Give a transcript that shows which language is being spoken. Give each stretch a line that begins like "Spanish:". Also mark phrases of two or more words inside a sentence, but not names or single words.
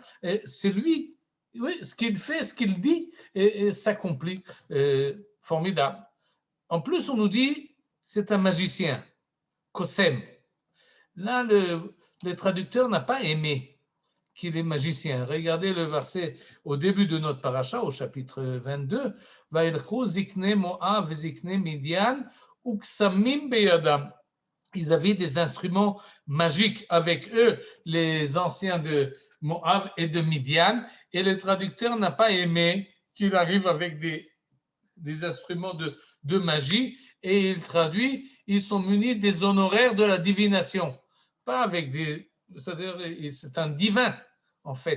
French: Et c'est lui, oui, ce qu'il fait, ce qu'il dit, et s'accomplit. Formidable. En plus, on nous dit, c'est un magicien, Kosem. Là, le traducteur n'a pas aimé qu'il est magicien. Regardez le verset au début de notre paracha, au chapitre 22.
Hebrew: וילכו זקני מואב זקני מדין וקסמים בידם.
French: Ils avaient des instruments magiques avec eux, les anciens de Moab et de Midian, et le traducteur n'a pas aimé qu'il arrive avec des instruments de magie, et il traduit, ils sont munis des honoraires de la divination, pas avec c'est-à-dire c'est un divin en fait.